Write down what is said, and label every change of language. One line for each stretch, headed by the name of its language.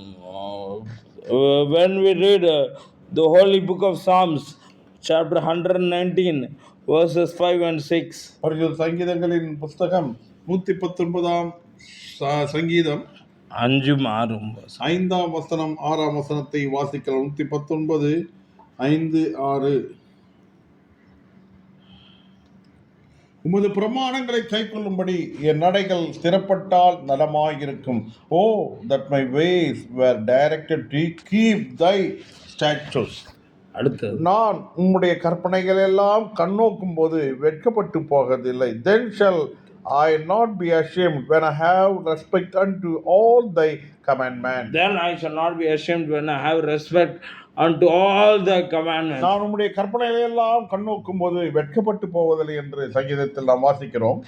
English: When we read the holy book of Psalms, chapter 119, verses 5 and 6.
Tamil: பரிசுத்த சங்கீதங்களின் புத்தகம் 119ஆம் சங்கீதம் 5ஆம் வசனம் 6ஆம் வசனத்தை வாசிக்கலாம். 119 5 6. உமது பிரமாணங்களை கைக்கொள்ளும்படி என் நடைகள் ஸ்திரப்பட்டால் நலமாயிருக்கும்.
English: O that my ways were directed to keep thy statutes.
Tamil: அடுத்தது, நான் உம்முடைய கற்பனைகள் எல்லாம் கண்ணோக்கும் போது வெட்கப்பட்டு போவதில்லை.
English: Then shall I not be ashamed when I have respect unto all thy commandments. Then I shall not be ashamed when I have respect unto all the commandments.
Tamil: நான் உம்முடைய கற்பனைகளை எல்லாம் கண்ணோக்கும் போது வெட்கப்பட்டு போவதில்லை என்று சங்கீதத்தில் நாம் வாசிக்கிறோம்.